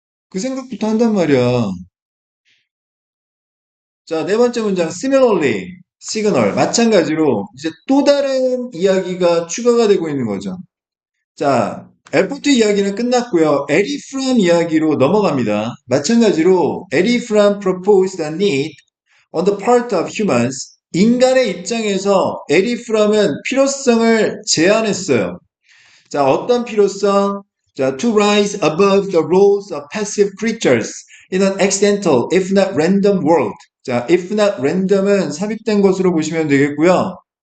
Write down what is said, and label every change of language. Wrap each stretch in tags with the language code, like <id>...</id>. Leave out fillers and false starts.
<ko>그 생각부터 한단 말이야. 자, 네 번째 문장,</ko> <en>similarly, signal.</en> <ko>마찬가지로 이제 또 다른 이야기가 추가가 되고 있는 거죠. 자, 엘포트 이야기는 끝났고요. 에리 프람 이야기로 넘어갑니다.</ko> <en>마찬가지로 에리 프람 proposed a need on the part of humans.</en> <ko>인간의 입장에서 에리 프람은 필요성을 제안했어요.</ko> <en>자,</en> <ko>어떤 필요성?</ko> <en>자, to rise above the roles of passive creatures in an accidental, if not random world.</en> <ko>자, if not random은 삽입된 것으로 보시면 되겠고요.</ko>